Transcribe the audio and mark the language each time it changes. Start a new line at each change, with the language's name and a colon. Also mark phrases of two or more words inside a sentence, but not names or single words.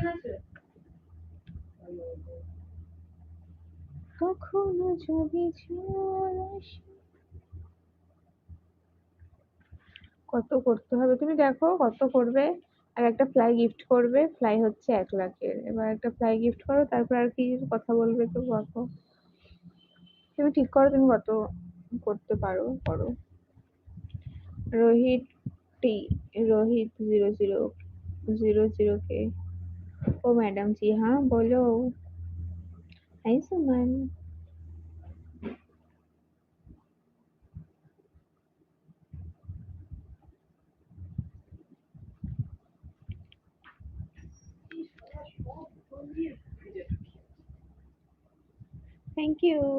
Bangla: কখনো যদি কত করতে হবে তুমি দেখো, কত করবে। আর একটা ফ্লাই গিফট করবে, ফ্লাই হচ্ছে 1 লাখের, এবার একটা ফ্লাই গিফট করো, তারপর আর কি কথা বলবে তো কত, তুমি ঠিক করো তুমি কত করতে পারো, করো।
Hindi: रोहित टी, रोहित 0000 के। ओ मैडम जी, हाँ बोलो। हाय सुमन।
English: Thank you.